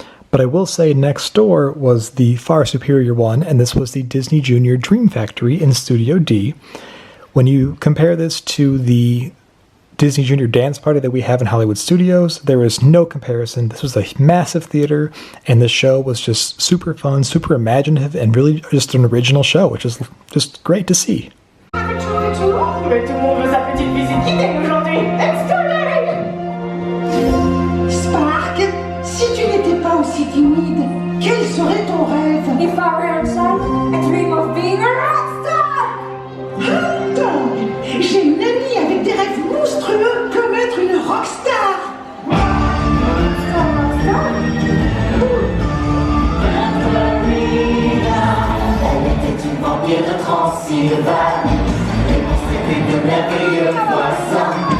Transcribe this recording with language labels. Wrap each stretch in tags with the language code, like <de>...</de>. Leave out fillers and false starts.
<en>But I will say next door was the far superior one, and this was the Disney Junior Dream Factory in Studio D. When you compare this to the Disney Junior Dance Party that we have in Hollywood Studios, there is no comparison. This was a massive theater, and the show was just super fun, super imaginative, and really just an original show, which is just great to see.</en> <fr>Tout le monde veut sa petite visite guidée aujourd'hui.</fr> <en>Let's go,</en> <fr>Spark, si tu n'étais pas aussi timide, quel serait ton rêve?</fr> <en>If I were outside, I dream of being a rockstar.</en> <fr>Attends, j'ai une amie avec des rêves monstrueux comme être une rockstar. Elle était une vampire de Transylvanie. Les monstres étaient de merveilleux poissons.</fr>